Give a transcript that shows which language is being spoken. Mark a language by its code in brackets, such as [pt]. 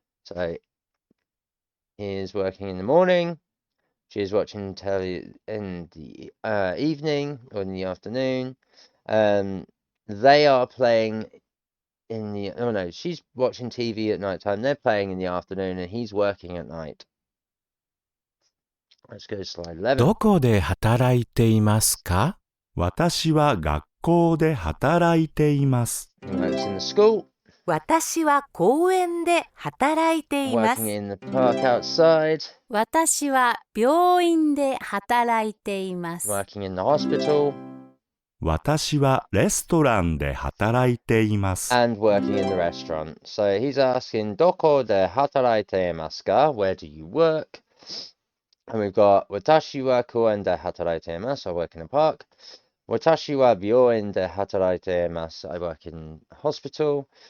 [en] So he is working in the morning. She is watching telly in the evening or in the afternoon. They are playing in the... Oh no, she's watching TV at night time. They're playing in the afternoon and he's working at night. Let's go to slide 11. [ja] どこで働いていますか？私は学校で働いています。 [en] He works in the school. [ja] 私は公園で働いています。 [en] Working in the park outside. [ja] 私は病院で働いています。 [en] Working in the hospital. [ja] 私はレストランで働いています。 [en] And working in the restaurant. So he's asking, [ja] Doko de hataraite imasu ka? [en] Where do you work? And we've got, [ja] Watashi wa koen de hataraite imasu. [en] I work in a park. [ja] Watashi wa byoin de hataraite imasu. [en] I work in a hospital.